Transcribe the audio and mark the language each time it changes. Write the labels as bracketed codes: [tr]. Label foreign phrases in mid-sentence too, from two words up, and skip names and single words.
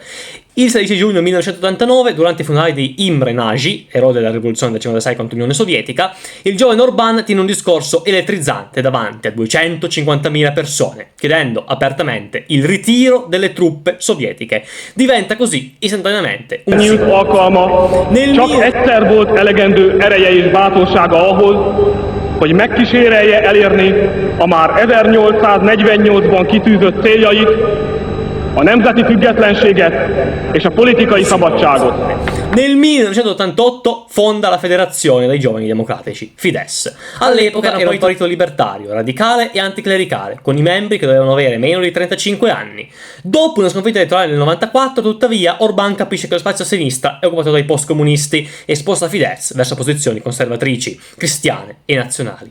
[it] Il 16 giugno 1989, durante i funerali di Imre Nagy, eroe della rivoluzione del 1956 contro l'Unione Sovietica, il giovane Orbán tiene un discorso elettrizzante davanti a 250.000 persone, chiedendo apertamente il ritiro delle truppe sovietiche. Diventa così istantaneamente un [hu] Nyílt alkalma, csak egyszer volt elegendő ereje és bátorsága ahhoz, hogy megkísérelje elérni a már 1848-ban kitűzött céljait, a nemzeti függetlenséget és a politikai szabadságot. [it] Nel 1988 fonda la Federazione dei Giovani Democratici, Fidesz. All'epoca era un partito libertario, radicale e anticlericale, con i membri che dovevano avere meno di 35 anni. Dopo una sconfitta elettorale nel 94, tuttavia, Orbán capisce che lo spazio a sinistra è occupato dai post-comunisti e sposta Fidesz verso posizioni conservatrici, cristiane e nazionali.